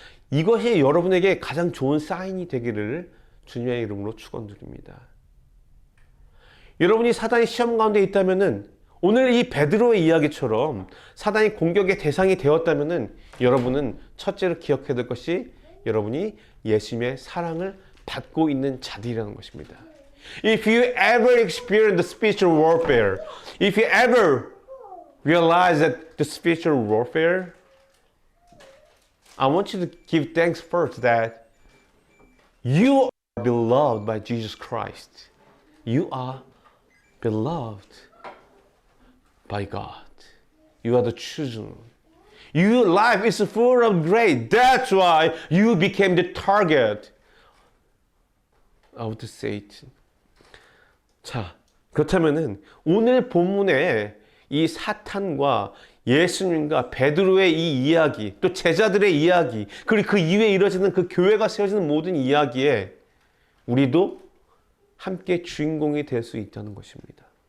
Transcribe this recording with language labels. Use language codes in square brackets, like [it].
[ko] 이것이 여러분에게 가장 좋은 사인이 되기를 주님의 이름으로 축원드립니다. 여러분이 사단의 시험 가운데 있다면은 오늘 이 베드로의 이야기처럼 사단이 공격의 대상이 되었다면은 여러분은 첫째로 기억해야 될 것이 여러분이 예수님의 사랑을 받고 있는 자들이라는 것입니다. [en] If you ever experience the spiritual warfare, if you ever realize that the spiritual warfare, I want you to give thanks first that you are beloved by Jesus Christ. You are beloved by God. You are the chosen. Your life is full of grace. That's why you became the target of the Satan. [ko] 자, 그렇다면은 오늘 본문에 이 사탄과 예수님과 베드로의 이 이야기, 또 제자들의 이야기, 그리고 그 이후에 이루어지는 그 교회가 세워지는 모든 이야기에 우리도 함께 주인공이 될 수 있다는 것입니다.